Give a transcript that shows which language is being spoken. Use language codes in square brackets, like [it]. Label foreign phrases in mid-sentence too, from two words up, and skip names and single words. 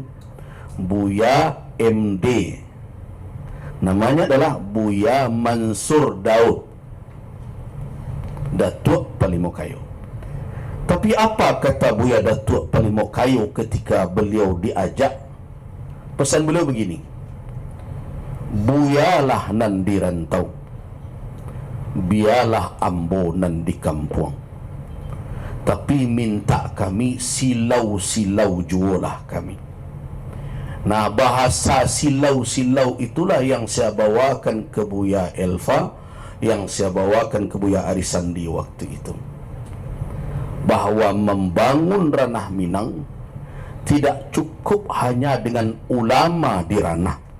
[id] Buya MD. Namanya adalah Buya Mansur Daud Datuk Palimokayo. Tapi apa kata Buya Datuk Palimokayo ketika beliau diajak? Pesan beliau begini: [min] buyalah nan di rantau, biarlah ambo nan di kampung, tapi minta kami silau-silau jualah kami. [id] Nah, bahasa silau-silau itulah yang saya bawakan ke Buya Elfa, yang saya bawakan ke Buya Arisandi waktu itu. Bahwa membangun ranah Minang tidak cukup hanya dengan ulama di ranah.